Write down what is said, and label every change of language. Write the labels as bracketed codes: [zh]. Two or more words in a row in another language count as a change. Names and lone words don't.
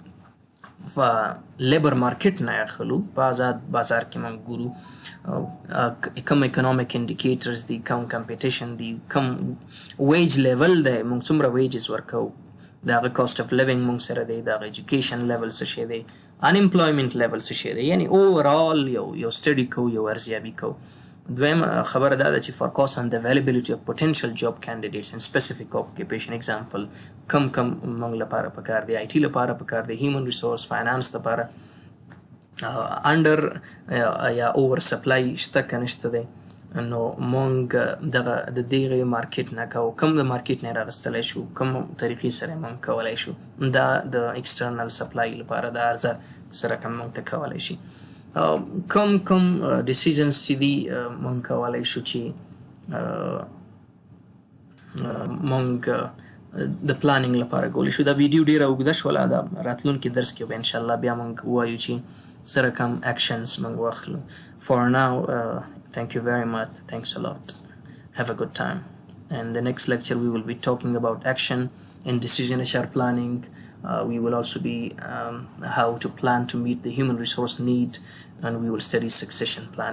[ps] لیبر مارکیټ نه اخلو په آزاد بازار کې مونږ ګورو کم [en] economic indicators [ps] دي کم کمپټیشن دي کم [en] wage level [ps] دی مونږ څومره ویجز ورکوو د هغه [en] cost of living [ps] مونږ سره دی د هغه [en] education level [ps] څه شی دی [en] unemployment level [ps] څه شی دی یعنی اوورال یو سټډي کوو یو ارزیابي کوو دویم خبره دا ده چې [en] focus on the availability of potential job candidates in specific occupation. [ps] example کم موږ لپاره پکار دی IT لپاره پکار دی [en] human resource finance [ps] لپاره under یا [en] over supply [ps] شته که نشته دی نو موږ د دغه مارکیټ نه کوو کم د مارکیټ نه راغستلی شو کم طریقې سره موږ کولی شو دا د [en] external supply [ps] لپاره د عرضه سره کم موږ ته کولی شي کم decisions چې دي موږ کولی شو چې موږ د پلانینګ لپاره کولی شو دا ویډیو ډیره اوږده شوله دا راتلونکي درس کې به انشاءالله بیا موږ ووایو چې سره کم actions موږ واخلو. [en] For now thank you very much. Thanks a lot. Have a good time. And the next lecture we will be talking about action in decision HR planning. We will also be how to plan to meet the human resource need, and we will study succession planning.